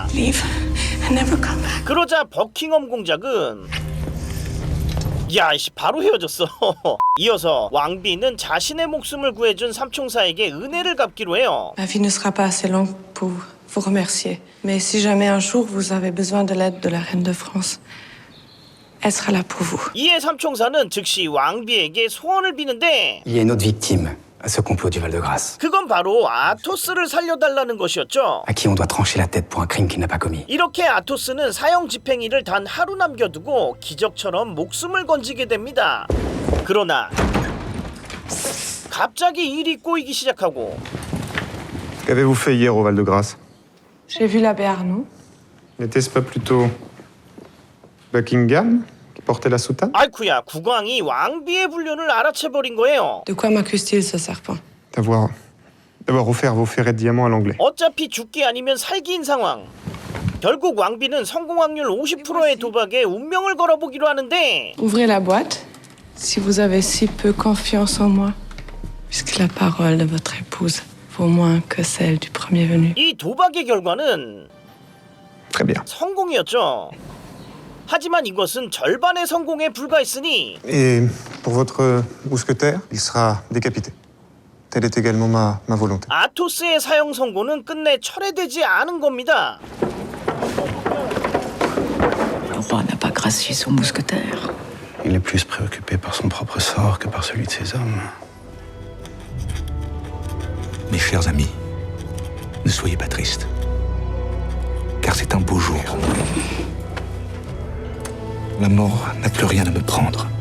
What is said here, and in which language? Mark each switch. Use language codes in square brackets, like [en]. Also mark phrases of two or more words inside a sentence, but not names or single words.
[en] Leave and never come back. [ko] 그러자 버킹엄 공작은 야이씨 바로 헤어졌어. 이어서 왕비는 자신의 목숨을 구해준 삼총사에게 은혜를 갚기로 해요. [fr] Ma vie ne sera pas assez longue pour vous remercier. Mais si jamais un jour vous avez besoin de l'aide de la reine de France, elle sera là pour vous. [ko] 이에 삼총사는 즉시 왕비에게 소원을 비는데, [fr] Il y a une autre victime à ce complot du Val-de-Grâce, [ko] 그건 바로 아토스를 살려달라는 것이었죠. [fr] à qui on doit trancher la tête pour un crime qu'il n'a pas commis. [ko] 이렇게 아토스는 사형 집행일을 단 하루 남겨두고 기적처럼 목숨을 건지게 됩니다. 그러나 갑자기 일이 꼬이기 시작하고, [fr] Qu'avez-vous fait hier au Val-de-Grâce? J'ai vu l'abbé Arnaud. N'était-ce pas plutôt Buckingham qui portait la soutane? [ko] 아이쿠야, 국왕이 왕비의 불륜을 알아채버린 거예요. [fr] De quoi m'accuse-t-il, ce serpent? D'avoir offert vos ferrets de diamants à l'anglais. [ko] 어차피 죽기 아니면 살기인 상황. 결국 왕비는 성공 확률 50%의 도박에 운명을 걸어보기로 하는데, [fr] Ouvrez la boîte, si vous avez si peu confiance en moi, puisque la parole de votre épouse vaut moins que celle du premier venu. [ko] 이 도박의 결과는 [fr] Très bien. [ko] 성공이었죠. 하지만 이것은 절반의 성공에 불과했으니 [fr] Et pour votre mousquetaire, il sera décapité. Telle est également ma volonté. [ko] 아토스의 사형 선고는 끝내 철회되지 않은 겁니다. [fr] Rassis son mousquetaire. Il est plus préoccupé par son propre sort que par celui de ses hommes. Mes chers amis, ne soyez pas tristes. Car c'est un beau jour. La mort n'a plus rien à me prendre.